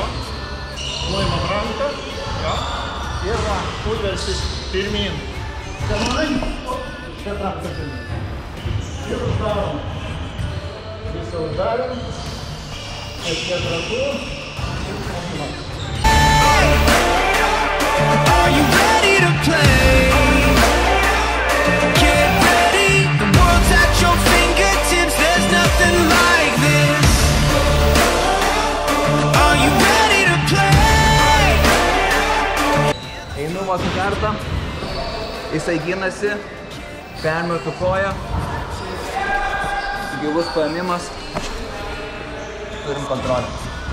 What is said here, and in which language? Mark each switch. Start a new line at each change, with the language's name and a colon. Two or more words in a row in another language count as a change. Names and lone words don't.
Lithuanian: Nuimam ranką, jo. Ir va, užversis pirmin. Tenai, čia ranką pirmin. Ir uždarom. Visą uždarom. Kažkiek ratų. Ir pamatuojam.
English: Are you ready to play? Get ready, the world's at your fingertips, there's nothing like this. Are you ready to play?
Lithuanian: Einu vakar kartą, jisai ginasi, permetu koją, gilus paėmimas, turim kontrolę.